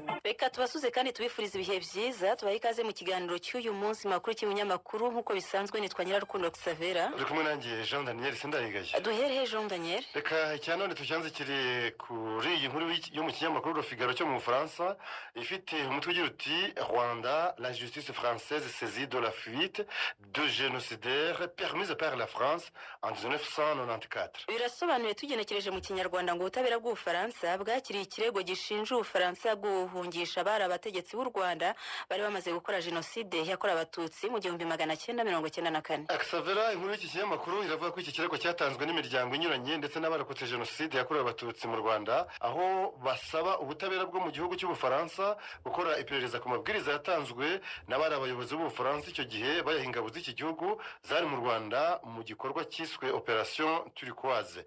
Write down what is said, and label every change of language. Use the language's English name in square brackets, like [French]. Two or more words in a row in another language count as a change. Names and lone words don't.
[Kinyarwanda] reka tubasuze kandi tubifuriza ibihe byiza tubaye ikaze mu kiganiro cy'uyu munsi makuru cy'ibinyamakuru nk'uko bisanzwe nitwa Nyirarukundo Xavera uri kumwe nanjye Jean Daniel Sindayigaye. duherehe Jean Daniel. Reka icyanone tucyanze kiri kuri iyi nkuru yo mu kinyamakuru Le Figaro cyo mu Bufaransa ifite umutwe ugira uti Rwanda, [French] la justice française saisie de la fuite de génocidaires permise par la France en 1994. [Kinyarwanda] Birasobanuye tugenekereje mu kinyarwanda ngo ubutabera bw'Ubufaransa bwakiriye ikirego gishinja Ubufaransa guhungisha abari abategetsi b'u Rwanda bari bamaze gukora jenoside yakorewe abatutsi mu 1994. Xavera, inkuru y'iki kinyamakuru iravuga ko iki kirego cyatanzwe n'imiryango inyuranye ndetse n'abarokotse jenoside yakorewe abatutsi mu Rwanda, aho basaba ubutabera bwo mu gihugu cy'Ubufaransa gukora iperereza ku mabwiriza yatanzwe n'abari abayobozi b'Ubufaransa icyo gihe bayaha ingabo z'iki gihugu zari mu Rwanda mu gikorwa cyiswe Operation Turquoise.